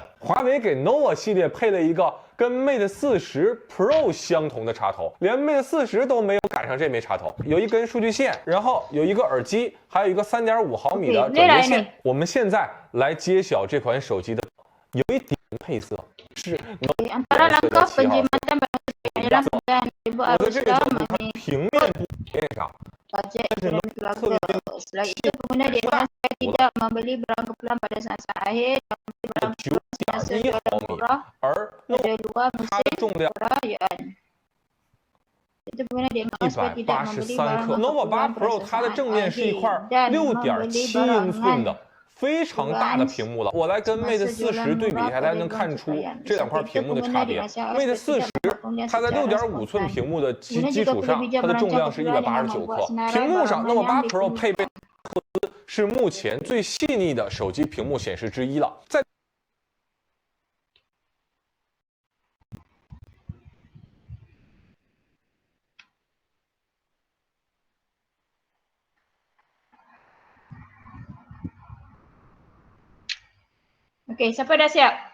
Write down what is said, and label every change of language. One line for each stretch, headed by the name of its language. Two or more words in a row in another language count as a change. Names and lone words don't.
Chinese: 华为给 nova 系列配了一个跟 Mate 40 Pro 相同的插头，连 Mate 40都没有赶上这枚插头。有一根数据线，然后有一个耳机，还有一个3.5毫米的转接线。我们现在来揭晓这款手机的有一点配色是
Malay: antara langkah penjimatan dalam penggunaan ibu Arusha
Chinese: 面上。
Malay: bajet keluarga. Selain itu, pengguna diingatkan supaya tidak membeli barang keperluan pada sasaran akhir dan membeli barang keperluan semasa jualan murah pada luar musim perayaan. Itu pengguna diingatkan supaya tidak membeli barang
Chinese: nova 8 Pro 它的正面是一块6.7英寸的。非常大的屏幕了，我来跟 Mate 40对比一下，大家能看出这两块屏幕的差别。Mate 40它在6.5寸屏幕的基础上，它的重量是189克。屏幕上，nova 8 Pro 配备赫兹是目前最细腻的手机屏幕显示之一了。在
Malay: Okey, siapa dah siap?